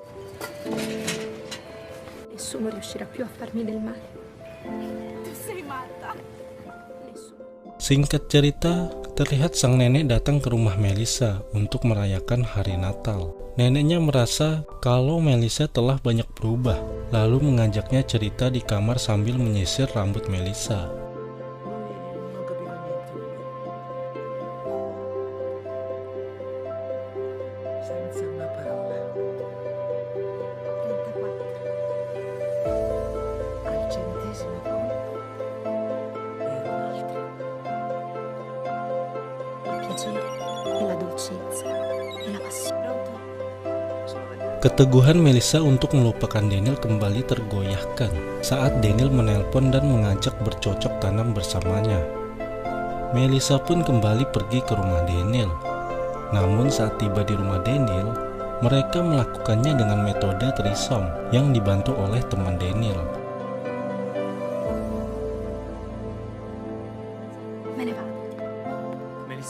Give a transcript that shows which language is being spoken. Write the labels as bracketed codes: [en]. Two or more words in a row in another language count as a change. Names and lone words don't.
[it] Nessuno riuscirà più a farmi del male. Tu sei matta. Nessuno. [id] Singkat cerita, terlihat sang nenek datang ke rumah Melissa untuk merayakan hari Natal. Neneknya merasa kalau Melissa telah banyak berubah, lalu mengajaknya cerita di kamar sambil menyisir rambut Melissa. [it] Non capiva niente. Senza una parola. 34. Al centesimo colpo Era un'altra. Il piacere e la dolcezza e la passione. Pronto? Sono Daniele. [id] Keteguhan Melissa untuk melupakan Daniel kembali tergoyahkan saat Daniel menelpon dan mengajak bercocok tanam bersamanya. Melissa pun kembali pergi ke rumah Daniel. Namun saat tiba di rumah Daniel, mereka melakukannya dengan metode threesome yang dibantu oleh teman Daniel. [it] Me ne vado. Melissa.